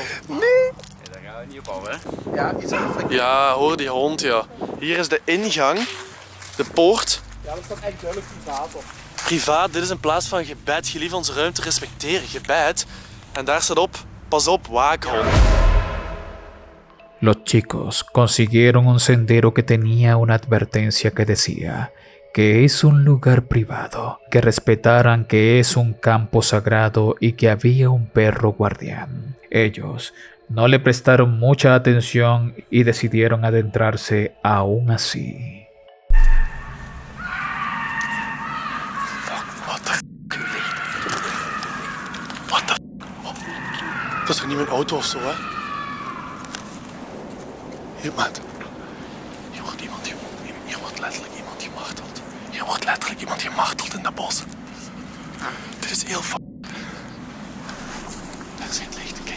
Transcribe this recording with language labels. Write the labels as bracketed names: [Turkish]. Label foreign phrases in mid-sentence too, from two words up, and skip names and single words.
[Dutch] Daar gaan we niet op af, hè? Ja, iets anders. Ja, hoor die hond, ja. Hier is de ingang, de poort. Ja, dat staat echt duidelijk privaat op. Privaat, dit is een plaats van gebed. Gelief onze ruimte respecteren, gebed. En daar staat op, pas op, waakhond. [Spanish] Los chicos consiguieron un sendero que tenía una advertencia que decía que es un lugar privado, que respetaran que es un campo sagrado y que había un perro guardián. Ellos no le prestaron mucha atención y decidieron adentrarse aún así. [English] What the f***? What the f***? [Dutch] Oh, dat is toch niet mijn auto of zo, hè? Hier, maat. Hier wordt iemand... Hier wordt letterlijk iemand gemarteld. Hier wordt letterlijk iemand gemarteld in dat bos. Dit is heel f***. Daar is geen licht, kijk.